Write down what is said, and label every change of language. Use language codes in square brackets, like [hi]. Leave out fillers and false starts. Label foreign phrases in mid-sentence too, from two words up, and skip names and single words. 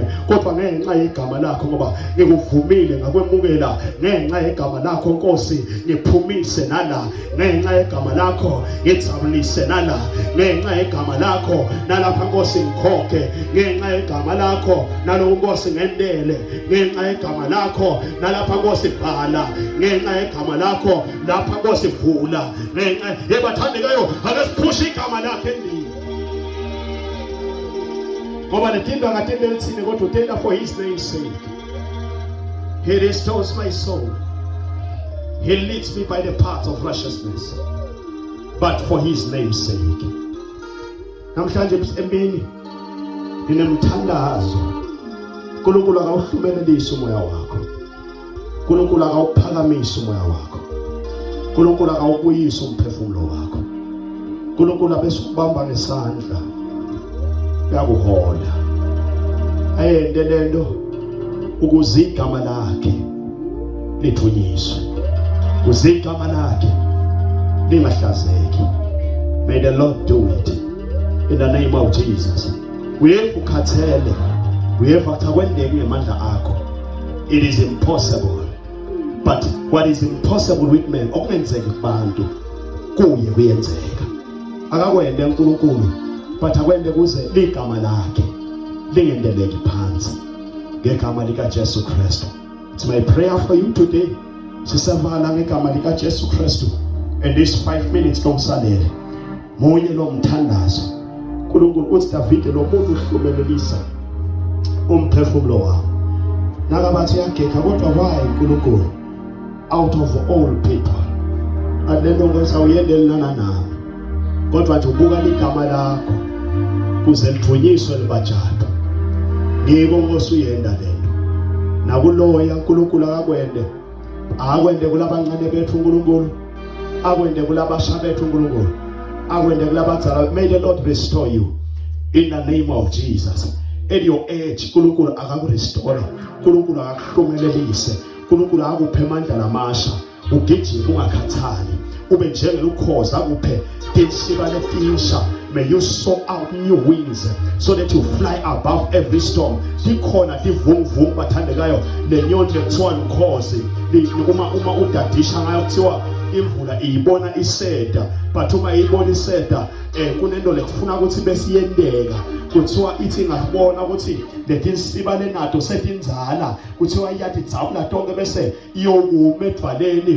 [ss] kodwa ngenxa yegama lakho, ngoba ngikuvumile ngakwemukela ngenxa yegama lakho Nkosi, ngiphumise nala ngenxa yegama lakho, ngijabulise nala ngenxa yegama lakho, nalapha Nkosi ngikhokhe ngenxa yegama lakho, nalo Nkosi ngendele ngenxa yegama lakho, nalapha Nkosi bhala ngenxa yegama lakho, lapha Nkosi vula ngenxa yebathandekayo. Akasiphushi igama lakhe endini ngoba letindwa ngatendela thine kodwa utenda [en] for his name's sake. He restores my soul, he leads me by the path of righteousness, but for his name's sake. [ss] Namhlanje emini ninemthandazo. uNkulunkulu akawuhlumelelise umoya wakho, uNkulunkulu akawuphakamisa umoya wakho, uNkulunkulu akawubuyisa umphefumulo wakho, uNkulunkulu abesukubamba nesandla yakuhola ayende lento ukuze igama lakhe lithunyiswe, ukuze igama lakhe lingahlazeki. [en] May the Lord do it in the name of Jesus. [ss] Uyekukhathele, uyevakha kwendeke ngemandla akho. [en] It is impossible, but what is impossible with men [ss] okungenzeki kubantu kuye kuyenzeka. Akakwende uNkulunkulu but akwende kuze ligama lakhe lingendeleki phansi ngegama lika Jesu Kristu. [en] It's my prayer for you today. [ss] Sisavala ngegama lika Jesu Kristu [en] and this 5 minutes [ss] lomsalele munye lo mthandazo. uNkulunkulu uthi David lo muntu uhlumelelisa umphefumulo wami. Nakabathi yageka kodwa why uNkulunkulu [en] out of all people. [ss] Alelo ngosawuyendelana nami. Kodwa nje ubuka igama lakho kuze lithunyiswe libajado. Ngiko ngosuyenda lento. Nakuloya uNkulunkulu akakwende. Akwende kulabancane bethu uNkulunkulu. Akwende kulabasha bethu uNkulunkulu. Akwende kulabadzala. [en] May the Lord restore you in the name of Jesus. At your age [ss] uNkulunkulu akakurestore. uNkulunkulu akakuhlumelelise. uNkulunkulu akuphe amandla lamasha. Ugijima ungakhathali. Ube njengelukhozi akuphe tinsiba letisha. [en] May you soar out new wings so that you fly above every storm. [ss] Dikhona divungvung bathandekayo lenyoni lekuthiwa lukhozi. Uma udadisha ngayo kuthiwa imvula iyibona iseda, but uma iyibona iseda kunento lekufuna ukuthi besiyendeka. Kuthiwa ithi ngakubona ukuthi letinsiba lenato setinzala, kuthiwa iyathi dzabula tonke bese iyokuma edvaleni.